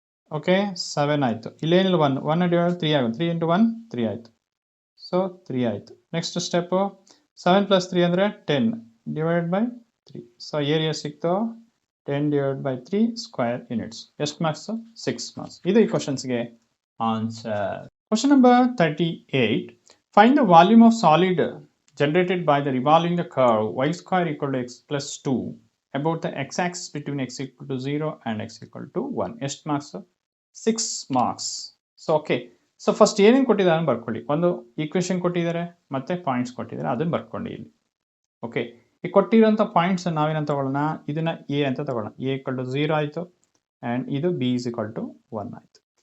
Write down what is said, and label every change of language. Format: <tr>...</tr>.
<kn>Okay, 7 ಆಯಿತು. ಇಲ್ಲೇನಿಲ್ಲ 1 divide 3 ಆಗುತ್ತೆ, 3 into 1 3 ಆಯಿತು. ಸೊ 3 ಆಯಿತು. ನೆಕ್ಸ್ಟ್ ಸ್ಟೆಪ್ಪು 7 ಪ್ಲಸ್ 3 ಅಂದರೆ 10 ಡಿವೈಡ್ ಬೈ 3. ಸೊ ಏರಿಯಾ ಸಿಕ್ತು 10 ಡಿವೈಡ್ ಬೈ 3 ಸ್ಕ್ವೇರ್ ಯೂನಿಟ್ಸ್. ಎಷ್ಟು ಮಾರ್ಕ್ಸ್, 6 ಮಾರ್ಕ್ಸ್. ಇದು ಈ ಕ್ವಶನ್ಸ್ಗೆ answer.</kn> <en>Question number 38. Find the volume of solid generated by the revolving the curve y square equal to x plus 2 about the x-axis between x equal to 0 and x equal to 1.</en> <kn>ಎಷ್ಟು marks? 6 marks. So okay, so first ಏನೇನು ಕೊಟ್ಟಿದ್ದಾರೆ ಬರ್ಕೊಳ್ಳಿ. ಒಂದು equation ಕೊಟ್ಟಿದ್ದಾರೆ ಮತ್ತೆ points ಕೊಟ್ಟಿದ್ದಾರೆ, ಅದನ್ನು ಬರ್ಕೊಳ್ಳಿ ಇಲ್ಲಿ. ಓಕೆ, ಈ ಕೊಟ್ಟಿರೋಂಥ ಪಾಯಿಂಟ್ಸ್ ನಾವೇನಂತ ತಗೊಳ್ಳೋಣ, ಇದನ್ನ ಎ ಅಂತ ತಗೊಳ್ಳೋಣ. ಎ ಈಕ್ವಲ್ ಟು 0 ಆಯಿತು ಆ್ಯಂಡ್ ಇದು ಬಿ ಇಸ್ ಈಕ್ವಲ್ ಟು 1 ಆಯಿತು.</kn>